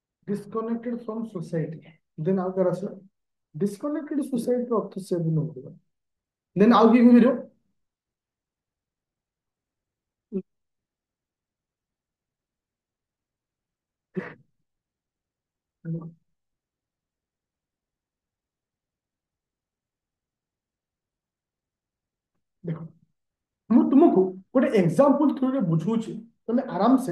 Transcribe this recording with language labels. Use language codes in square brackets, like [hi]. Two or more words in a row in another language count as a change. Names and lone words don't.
[en] disconnected from society. [or] Then ଆଉ କାହାର ଆସିଲା [en] disconnected society [or] ର ଅର୍ଥ ସେ ବି ନଥିବ। then ଆଉ କିଏ କହିପାରିବ? ଦେଖ ମୁଁ ତୁମକୁ ଗୋଟେ [en] example through [or] ବୁଝଉଛି, ତମେ ଆରାମସେ